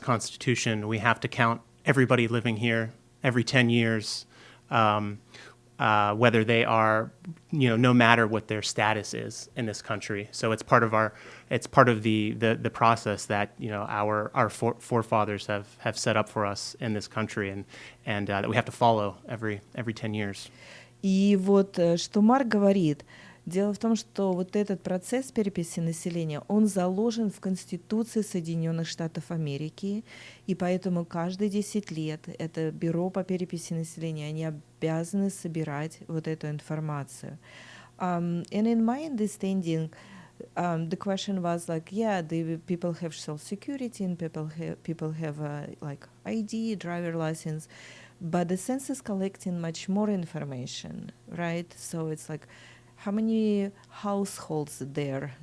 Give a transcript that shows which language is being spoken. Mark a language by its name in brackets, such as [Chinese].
[English] Constitution, we have to count everybody living here every 10 years, whether they are, no matter what their status is in this country. So it's part of the process that our forefathers have set up for us in this country, and that we have to follow every 10 years. [Russian] И вот что Марк говорит. Дело в том, что вот этот процесс переписи населения, он заложен в Конституции Соединенных Штатов Америки, и поэтому каждые 10 лет это бюро по переписи населения, они обязаны собирать вот эту информацию. [English] And in my understanding, the question was like, yeah, the people have social security and people have like ID, driver license, but the census collecting much more information, right? So it's like, how many households there?